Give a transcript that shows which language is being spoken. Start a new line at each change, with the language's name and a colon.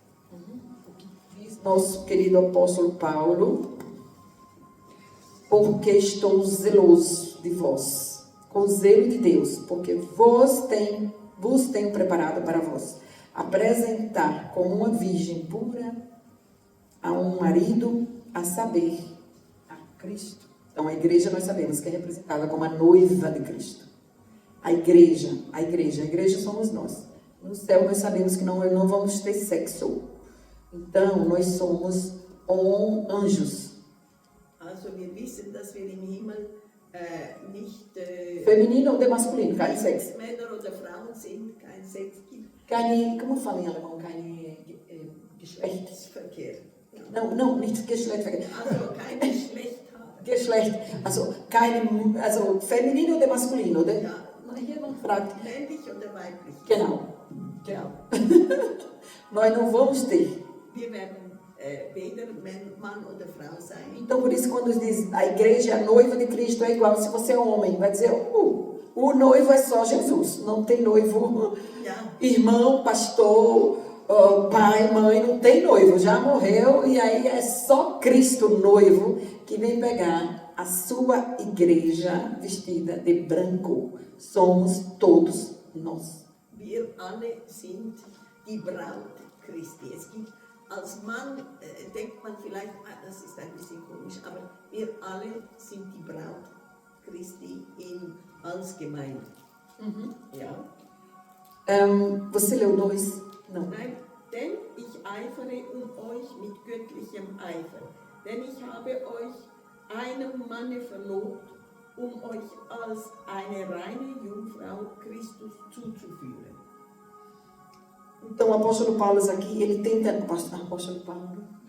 Portuguese: O que diz nosso querido apóstolo Paulo: porque estou zeloso de vós, com zelo de Deus, porque vos tenho preparado para vós apresentar como uma virgem pura a um marido, a saber, a Cristo. Então a igreja nós sabemos que é representada como a noiva de Cristo. A igreja somos nós. No céu nós sabemos que não vamos ter sexo. Então nós somos anjos.
German: Also wir wissen, dass wir im Himmel nicht
Portuguese: Feminino ou masculino,
German: kein Sex. Männer oder Frauen sind, kein Sex gibt.
Portuguese: Como fala em alemão? Geschlecht.
German: Verkehr.
Portuguese: Não,
German: nicht Geschlechtverkehr. Also kein Geschlecht haben. Geschlecht, also feminino oder masculino, oder? Ja. Hier
Portuguese: não
German: fragt. Männlich oder weiblich. Genau.
Portuguese: Nós não vamos ter.
German: Wir werden weder Mann oder Frau sein.
Portuguese: Então, por isso, quando diz a igreja, a noiva de Cristo, é igual se você é homem. Vai dizer, o noivo é só Jesus. Não tem noivo, irmão, pastor, pai, mãe, não tem noivo. Já morreu e aí é só Cristo noivo que vem pegar a sua igreja vestida de branco. Somos todos nós.
German: Wir alle sind die Braut Christi. Es gibt als Mann, denkt man vielleicht, das ist ein bisschen komisch, aber wir alle sind die Braut Christi als Gemeinde. Ja.
Portuguese: Você leu 2? Não.
German: Nein, denn ich eifere euch mit göttlichem Eifer, denn ich habe euch einem Manne verlobt, euch als eine reine Jungfrau Christus zuzuführen.
Portuguese: Então, o apóstolo Paulo aqui, ele tenta... Apóstolo Paulo...